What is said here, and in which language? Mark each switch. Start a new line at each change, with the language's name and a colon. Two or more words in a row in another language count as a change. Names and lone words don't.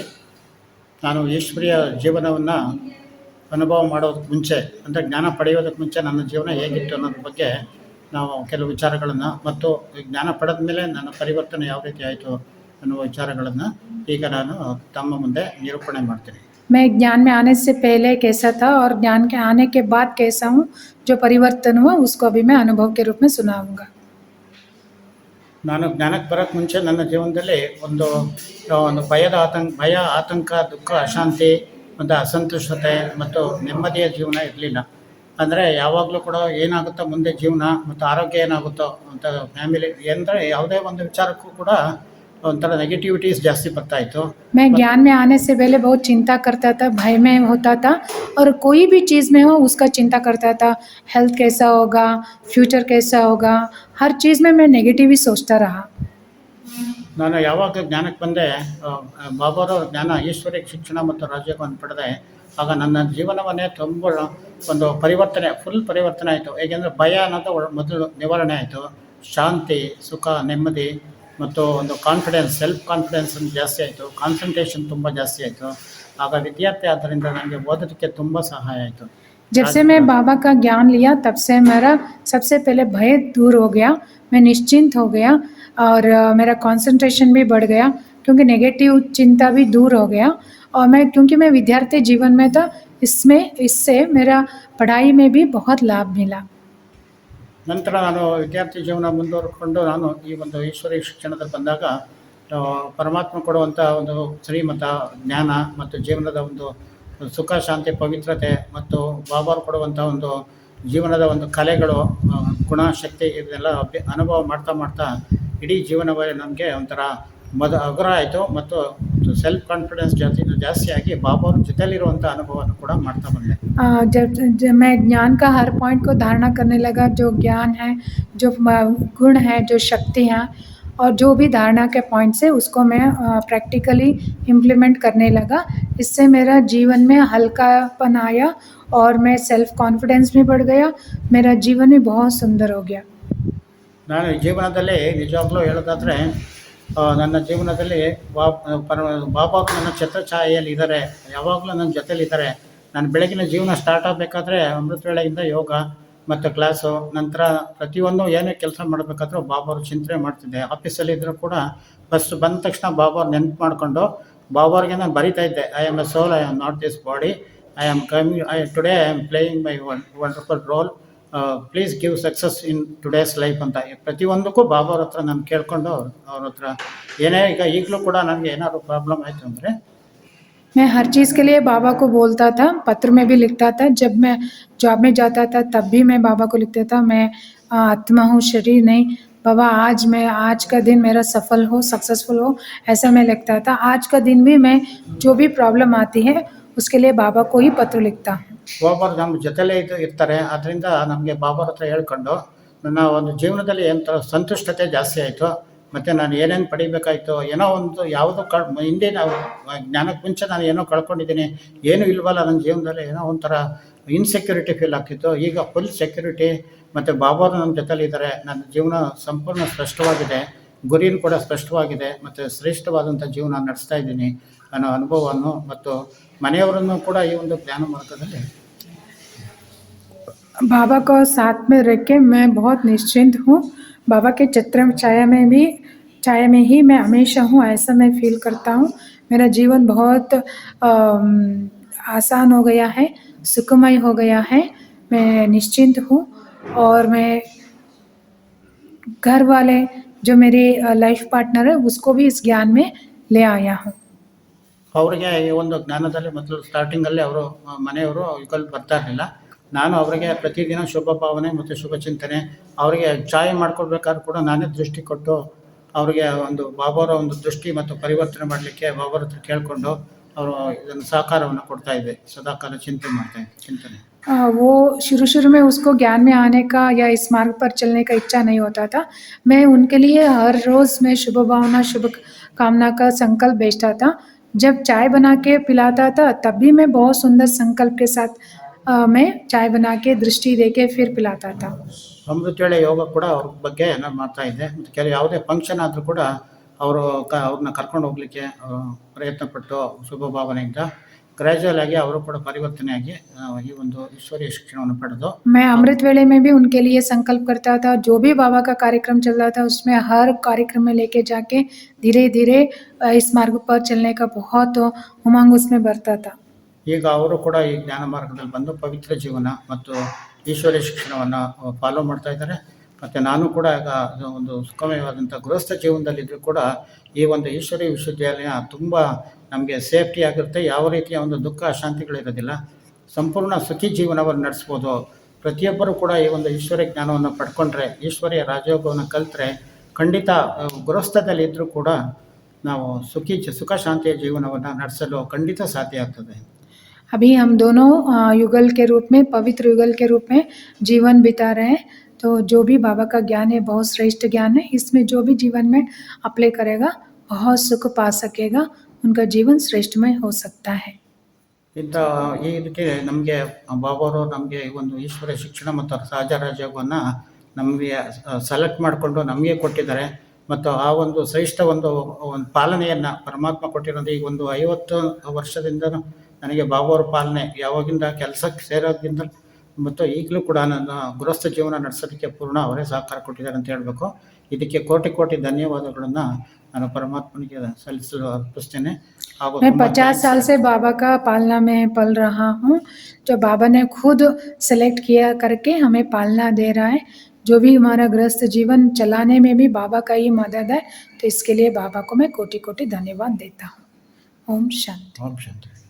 Kannada: ನಾನು ಈಶ್ವರಿಯ ಜೀವನವನ್ನು ಅನುಭವ ಮಾಡೋದಕ್ಕೆ ಮುಂಚೆ, ಅಂದರೆ ಜ್ಞಾನ ಪಡೆಯೋದಕ್ಕೆ ಮುಂಚೆ ನನ್ನ ಜೀವನ ಹೇಗಿತ್ತು ಅನ್ನೋದ್ರ ಬಗ್ಗೆ ನಾವು ಕೆಲವು ವಿಚಾರಗಳನ್ನು, ಮತ್ತು ಜ್ಞಾನ ಪಡೆದ ಮೇಲೆ ನನ್ನ ಪರಿವರ್ತನೆ ಯಾವ ರೀತಿ ಆಯಿತು ಅನ್ನುವ ವಿಚಾರಗಳನ್ನು ಈಗ ನಾನು ತಮ್ಮ ಮುಂದೆ ನಿರೂಪಣೆ ಮಾಡ್ತೀನಿ.
Hindi: मैं ज्ञान में आने से पहले कैसा था और ज्ञान के आने के बाद कैसा हूँ, जो परिवर्तन हुआ उसको अभी मैं अनुभव के रूप में सुनाऊंगा.
Kannada: ನಾನು ಜ್ಞಾನಕ್ಕೆ ಬರೋಕ್ಕೆ ಮುಂಚೆ ನನ್ನ ಜೀವನದಲ್ಲಿ ಒಂದು ಭಯ, ಆತಂಕ, ದುಃಖ, ಅಶಾಂತಿ, ಒಂದು ಅಸಂತುಷ್ಟತೆ ಮತ್ತು ನೆಮ್ಮದಿಯ ಜೀವನ ಇರಲಿಲ್ಲ. ಅಂದರೆ ಯಾವಾಗಲೂ ಕೂಡ ಏನಾಗುತ್ತೋ ಮುಂದೆ ಜೀವನ ಮತ್ತು ಆರೋಗ್ಯ ಏನಾಗುತ್ತೋ ಅಂತ ಫ್ಯಾಮಿಲಿ ಅಂದರೆ ಯಾವುದೇ ಒಂದು ವಿಚಾರಕ್ಕೂ ಕೂಡ ಒಂಥರ ನೆಗೆಟಿವಿಟೀಸ್ ಜಾಸ್ತಿ ಬರ್ತಾಯಿತ್ತು.
Hindi: मैं ज्ञान में आने से पहले बहुत चिंता करता था, भय में होता था और कोई भी चीज़ में हो उसका चिंता करता था. हेल्थ कैसा होगा, फ्यूचर कैसा होगा, हर चीज़ में मैं नेगेटिव ही सोचता रहा.
Kannada: ನಾನು ಯಾವಾಗ ಜ್ಞಾನಕ್ಕೆ ಬಂದೆ, ಬಾಬಾರ ಜ್ಞಾನ, ಈಶ್ವರಿಯ ಶಿಕ್ಷಣ ಮತ್ತು ರಾಜ್ಯವನ್ನು ಪಡೆದೆ, ಆಗ ನನ್ನ ಜೀವನವನ್ನೇ ತುಂಬ ಒಂದು ಪರಿವರ್ತನೆ, ಫುಲ್ ಪರಿವರ್ತನೆ ಆಯಿತು. ಏಕೆಂದರೆ ಭಯ ಅನ್ನೋದು ಮೊದಲು ನಿವಾರಣೆ ಆಯಿತು. ಶಾಂತಿ, ಸುಖ, ನೆಮ್ಮದಿ ಮತ್ತು ಒಂದು ಕಾನ್ಫಿಡೆನ್ಸ್,
English: self confidence
Kannada: ಜಾಸ್ತಿ ಆಯಿತು. ಕಾನ್ಸಂಟ್ರೇಷನ್ ತುಂಬ ಜಾಸ್ತಿ ಆಯಿತು. ಆಗ ವಿದ್ಯಾರ್ಥಿ ಆದ್ದರಿಂದ ನನಗೆ ಓದೋದಕ್ಕೆ ತುಂಬ ಸಹಾಯ ಆಯಿತು.
Hindi: जब से मैं बाबा का ज्ञान लिया तब से मेरा सबसे पहले भय दूर हो गया, मैं निश्चिंत हो गया और मेरा कंसंट्रेशन भी बढ़ गया, क्योंकि नेगेटिव चिंता भी दूर हो गया. और क्योंकि मैं विद्यार्थी जीवन में था, इससे मेरा पढ़ाई में भी बहुत लाभ मिला.
Kannada: ನಂತರ ನಾನು ವಿದ್ಯಾರ್ಥಿ ಜೀವನ ಮುಂದುವರ್ಕೊಂಡು ನಾನು ಈ ಒಂದು ಈಶ್ವರೀಯ ಶಿಕ್ಷಣದಲ್ಲಿ ಬಂದಾಗ ಪರಮಾತ್ಮ ಕೊಡುವಂಥ ಒಂದು ಶ್ರೀಮತ, ಜ್ಞಾನ ಮತ್ತು ಜೀವನದ ಒಂದು ಸುಖ, ಶಾಂತಿ, ಪವಿತ್ರತೆ ಮತ್ತು ಬಾಬಾರು ಕೊಡುವಂಥ ಒಂದು ಜೀವನದ ಒಂದು ಕಲೆಗಳು, ಗುಣ, ಶಕ್ತಿ, ಇದನ್ನೆಲ್ಲ ಅನುಭವ ಮಾಡ್ತಾ ಇಡೀ ಜೀವನವೇ ನನಗೆ ಒಂಥರ ಅಗ್ರ ಆಯಿತು. ಮತ್ತು
English: self confidence
Kannada: ಜಾಸ್ತಿಯಾಗಿ ಬಾಬಾರ ಜೊತೆಲಿರುವಂಥ ಅನುಭವವನ್ನು ಕೂಡ ಮಾಡ್ತಾ ಬಂದೆ.
Hindi: जब मैं ज्ञान का हर पॉइंट को धारणा करने लगा, जो ज्ञान है, जो गुण है, जो शक्ति है और जो भी धारणा के पॉइंट्स है उसको मैं
English: practically implement
Hindi: करने लगा. इससे मेरा जीवन में हल्कापन आया और मैं
English: self confidence
Hindi: भी बढ़ गया, मेरा जीवन भी बहुत सुंदर हो गया.
Kannada: ನಾನು ಜೀವನದಲ್ಲಿ ನಿಜವಾಗ್ಲೂ ಹೇಳೋದಾದರೆ, ನನ್ನ ಜೀವನದಲ್ಲಿ ಬಾಬಾ ನನ್ನ ಛತ್ರಛಾಯೆಯಲ್ಲಿ ಇದ್ದಾರೆ, ಯಾವಾಗಲೂ ನನ್ನ ಜೊತೆಲಿದ್ದಾರೆ. ನಾನು ಬೆಳಗಿನ ಜೀವನ ಸ್ಟಾರ್ಟ್ ಆಗಬೇಕಾದ್ರೆ ಅಮೃತ ವೇಳೆಯಿಂದ ಯೋಗ ಮತ್ತು ಕ್ಲಾಸು, ನಂತರ ಪ್ರತಿಯೊಂದು ಏನೇ ಕೆಲಸ ಮಾಡಬೇಕಾದ್ರೂ ಬಾಬಾರು ಚಿಂತನೆ ಮಾಡ್ತಿದ್ದೆ. ಆಫೀಸಲ್ಲಿ ಇದ್ದರೂ ಕೂಡ ಫಸ್ಟ್ ಬಂದ ತಕ್ಷಣ ಬಾಬಾರು ನೆನಪು ಮಾಡಿಕೊಂಡು ಬಾಬಾರಿಗೆ ನಾನು ಬರಿತಾ ಇದ್ದೆ,
English: I am a soul, I am not this body, today I am playing my wonderful role, please give success in today's life
Kannada: ಅಂತ ಪ್ರತಿಯೊಂದಕ್ಕೂ ಬಾಬಾರ ಹತ್ರ ನಾನು ಕೇಳಿಕೊಂಡು ಅವ್ರ ಹತ್ರ ಏನೇ ಈಗಲೂ ಕೂಡ ನನಗೆ ಏನಾದ್ರು ಪ್ರಾಬ್ಲಮ್ ಆಯಿತು ಅಂದರೆ
Hindi: मैं हर चीज़ के लिए बाबा को बोलता था, पत्र में भी लिखता था. जब मैं जॉब में जाता था तब भी मैं बाबा को लिखता था, मैं आत्मा हूँ, शरीर नहीं. बाबा आज का दिन मेरा सफल हो, सक्सेसफुल हो, ऐसा मैं लिखता था. आज का दिन भी मैं जो भी प्रॉब्लम आती है उसके लिए बाबा को ही पत्र लिखता हूँ.
Kannada: ಬಾಬಾರು ನಮ್ಮ ಜೊತೆಲೇ ಇರ್ತಾರೆ. ಅದರಿಂದ ನಮಗೆ ಬಾಬಾರ ಹತ್ರ ಹೇಳ್ಕೊಂಡು ನನ್ನ ಒಂದು ಜೀವನದಲ್ಲಿ ಎಂಥ ಸಂತುಷ್ಟತೆ ಜಾಸ್ತಿ ಆಯಿತು. ಮತ್ತು ನಾನು ಏನೇನು ಪಡಿಬೇಕಾಯಿತು, ಏನೋ ಒಂದು ಯಾವುದೋ ಹಿಂದೆ ನಾವು ಜ್ಞಾನಕ್ಕೆ ಮುಂಚೆ ನಾನು ಏನೋ ಕಳ್ಕೊಂಡಿದ್ದೀನಿ, ಏನೂ ಇಲ್ವಲ್ಲ ನನ್ನ ಜೀವನದಲ್ಲಿ, ಏನೋ ಒಂಥರ
English: insecurity feel
Kannada: ಆಗ್ತಿತ್ತು. ಈಗ
English: full security
Kannada: ಮತ್ತು ಬಾಬಾರು ನಮ್ಮ ಜೊತೆಲಿದ್ದಾರೆ. ನನ್ನ ಜೀವನ ಸಂಪೂರ್ಣ ಸ್ಪಷ್ಟವಾಗಿದೆ, ಗುರಿನೂ ಕೂಡ ಸ್ಪಷ್ಟವಾಗಿದೆ ಮತ್ತು ಶ್ರೇಷ್ಠವಾದಂಥ ಜೀವನ ನಡೆಸ್ತಾ ಇದ್ದೀನಿ ಅನ್ನೋ ಅನುಭವವನ್ನು ಮತ್ತು ಮನೆಯವರನ್ನು ಕೂಡ ಈ ಒಂದು ಜ್ಞಾನ ಮಾರ್ಗದಲ್ಲಿ
Hindi: बाबा को साथ में रख के मैं बहुत निश्चिंत हूँ. बाबा के छत्र छाया में ही मैं हमेशा हूँ, ऐसा मैं फील करता हूँ. मेरा जीवन बहुत आसान हो गया है, सुखमय हो गया है, मैं निश्चिंत हूँ. और मैं घर वाले जो मेरे
English: life partner
Hindi: है उसको भी इस ज्ञान में ले आया हूँ.
Kannada: ಅವರಿಗೆ ಈ ಒಂದು ಜ್ಞಾನದಲ್ಲಿ ಮೊದಲು ಸ್ಟಾರ್ಟಿಂಗಲ್ಲಿ ಅವರು ಮನೆಯವರು ಈಗಲ್ಲಿ ಬರ್ತಾ ಇರಲಿಲ್ಲ. ನಾನು ಅವರಿಗೆ ಪ್ರತಿದಿನ ಶುಭ ಭಾವನೆ ಮತ್ತು ಶುಭ ಚಿಂತನೆ, ಅವರಿಗೆ ಚಾಯ್ ಮಾಡ್ಕೊಡ್ಬೇಕಾದ್ರೂ ಕೂಡ ನಾನೇ ದೃಷ್ಟಿ ಕೊಟ್ಟು ಅವರಿಗೆ ಒಂದು ಬಾಬಾರ ಒಂದು ದೃಷ್ಟಿ ಮತ್ತು ಪರಿವರ್ತನೆ ಮಾಡಲಿಕ್ಕೆ ಬಾಬಾರ ಹತ್ರ ಕೇಳಿಕೊಂಡು ಅವರು ಇದನ್ನು ಸಹಕಾರವನ್ನು ಕೊಡ್ತಾಯಿದ್ದೆ. ಸದಾಕಾಲ ಚಿಂತನೆ
Hindi: वो शुरू में उसको ज्ञान में आने का या इस मार्ग पर चलने का इच्छा नहीं होता था. मैं उनके लिए हर रोज़ मैं शुभ भावना, शुभ कामना का संकल्प भेजता था. जब चाय बना के पिलाता था तब भी मैं बहुत सुंदर संकल्प के साथ मैं चाय बना के दृष्टि दे के फिर पिलाता था.
Kannada: ಅಮೃತ ವೇಳೆ ಯೋಗ ಕೂಡ ಅವ್ರ ಬಗ್ಗೆ ನಾನು ಮಾಡ್ತಾಯಿದ್ದೆ. ಮತ್ತು ಯಾವುದೇ ಫಂಕ್ಷನ್ ಆದರೂ ಕೂಡ ಅವರು ಅವ್ರನ್ನ ಕರ್ಕೊಂಡು ಹೋಗಲಿಕ್ಕೆ ಪ್ರಯತ್ನಪಟ್ಟು ಶುಭ ಭಾವನೆಯಿಂದ ಗ್ರ್ಯಾಜುವಲ್ ಆಗಿ ಅವರು ಕೂಡ ಪರಿವರ್ತನೆಯಾಗಿ ಈ ಒಂದು ಈಶ್ವರೀಯ ಶಿಕ್ಷಣವನ್ನು ಪಡೆದು
Hindi: मैं अमृत वेले में भी उनके लिए संकल्प करता था, जो भी बाबा का कार्यक्रम चल रहा था उसमें हर कार्यक्रम में लेके जाके धीरे धीरे इस मार्ग पर चलने का बहुत उमंग उसमें बढ़ता था।
Kannada: ಈಗ ಅವರು ಕೂಡ ಈ ಜ್ಞಾನ ಮಾರ್ಗದಲ್ಲಿ ಬಂದು ಪವಿತ್ರ ಜೀವನ ಮತ್ತು ಈಶ್ವರೀಯ ಶಿಕ್ಷಣವನ್ನು ಫಾಲೋ ಮಾಡ್ತಾ ಇದ್ದಾರೆ. ಮತ್ತು ನಾನು ಕೂಡ ಈಗ ಒಂದು ಸುಖಮಯವಾದಂಥ ಗೃಹಸ್ಥ ಜೀವನದಲ್ಲಿದ್ದರೂ ಕೂಡ ಈ ಒಂದು ಈಶ್ವರೀಯ ವಿಶ್ವವಿದ್ಯಾಲಯ ತುಂಬ ನಮಗೆ ಸೇಫ್ಟಿ ಆಗಿರುತ್ತೆ. ಯಾವ ರೀತಿಯ ಒಂದು ದುಃಖ ಅಶಾಂತಿಗಳಿರೋದಿಲ್ಲ. ಸಂಪೂರ್ಣ ಸುಖಿ ಜೀವನವನ್ನು ನಡೆಸ್ಬೋದು. ಪ್ರತಿಯೊಬ್ಬರೂ ಕೂಡ ಈ ಒಂದು ಈಶ್ವರ್ಯ ಜ್ಞಾನವನ್ನು ಪಡ್ಕೊಂಡ್ರೆ, ಈಶ್ವರ್ಯ ರಾಜಯೋಗವನ್ನು ಕಲಿತ್ರೆ ಖಂಡಿತ ಗೃಹಸ್ಥದಲ್ಲಿದ್ದರೂ ಕೂಡ ನಾವು ಸುಖ ಶಾಂತಿಯ ಜೀವನವನ್ನು ನಡೆಸಲು ಖಂಡಿತ ಸಾಧ್ಯ ಆಗ್ತದೆ.
Hindi: अभी हम दोनों युगल के रूप में, पवित्र युगल के रूप में जीवन बिता रहे हैं. तो जो भी बाबा का ज्ञान है बहुत श्रेष्ठ ज्ञान है. इसमें जो भी जीवन में अप्लाई करेगा बहुत सुख पा सकेगा, उनका जीवन श्रेष्ठमय हो सकता है.
Kannada: ಇಂಥ ಈ ರೀತಿ ನಮಗೆ ಬಾಬಾವರು ನಮಗೆ ಈ ಒಂದು ಈಶ್ವರ ಶಿಕ್ಷಣ ಮತ್ತು ಸಹಜ ರಾಜಯೋಗವನ್ನು ನಮಗೆ ಸೆಲೆಕ್ಟ್ ಮಾಡಿಕೊಂಡು ನಮಗೆ ಕೊಟ್ಟಿದ್ದಾರೆ. ಮತ್ತು ಆ ಒಂದು ಶ್ರೇಷ್ಠ ಒಂದು ಪಾಲನೆಯನ್ನು ಪರಮಾತ್ಮ ಕೊಟ್ಟಿರೋದು. ಈಗ ಒಂದು 50 ವರ್ಷದಿಂದ ನನಗೆ ಬಾಬಾವ್ರ ಪಾಲನೆ ಯಾವಾಗಿಂದ ಕೆಲಸಕ್ಕೆ ಸೇರೋದ್ರಿಂದ ಮತ್ತು ಈಗಲೂ ಕೂಡ ನನ್ನ ಗೃಹಸ್ಥ ಜೀವನ ನಡೆಸೋದಕ್ಕೆ ಪೂರ್ಣ ಅವರೇ ಸಹಕಾರ ಕೊಟ್ಟಿದ್ದಾರೆ ಅಂತ ಹೇಳಬೇಕು. ಇದಕ್ಕೆ ಕೋಟಿ ಕೋಟಿ ಧನ್ಯವಾದಗಳನ್ನು ನಾನು ಪರಮಾತ್ಮನಿಗೆ ಸಲ್ಲಿಸಲು ಅರ್ಪಿಸ್ತೇನೆ. ಹಾಗೂ
Hindi: मैं 50 साल से बाबा का पालना में पल रहा हूँ. जो बाबा ने खुद सेलेक्ट किया करके हमें पालना दे रहा है. जो भी हमारा गृहस्थ जीवन चलाने में भी बाबा का ही मदद है. तो इसके लिए बाबा को मैं कोटि कोटि धन्यवाद देता हूँ. ओम शांति.
Kannada: ಓಂ ಶಾಂತಿ.